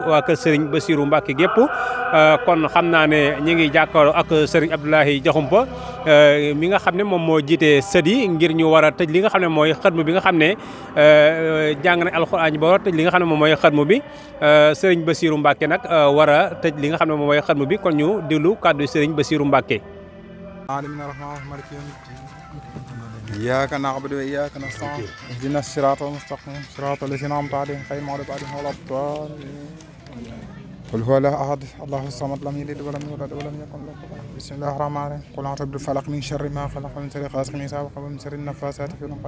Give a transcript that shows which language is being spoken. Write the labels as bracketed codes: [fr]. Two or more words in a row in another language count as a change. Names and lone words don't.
[wo] waa kër Serigne Bassirou Mbacké gépp kon xam naa ne ñi ngi jàkkaarloo ak Serigne Abdoulaye Diakhoumpa mi nga xam ne moom moo jiite sët yi ngir ñu war a tëj li nga xam ne mooy xatmu bi nga xam ne jàng nañ alxuraan ji ba war a tëj li nga xam ne moom mooy xatmu bi Serigne Bassirou Mbacké nag war a tëj li nga xam ne moom mooy xatmu bi kon ñu déglu kàddu Serigne Bassirou Mbacké. [ar] إياك نعبد وإياك نستعين اهدنا الصراط المستقيم صراط الذين أنعمت عليهم غير المغضوب عليهم ولا الضالين قل هو الله أحد الله الصمد لم يلد ولم يولد ولم يكن له كفوا أحد بسم الله الرحمن الرحيم قل أعوذ بالفلق من شر ما خلق ومن شر غاسق إذا وقب ومن شر النفاثات في العقد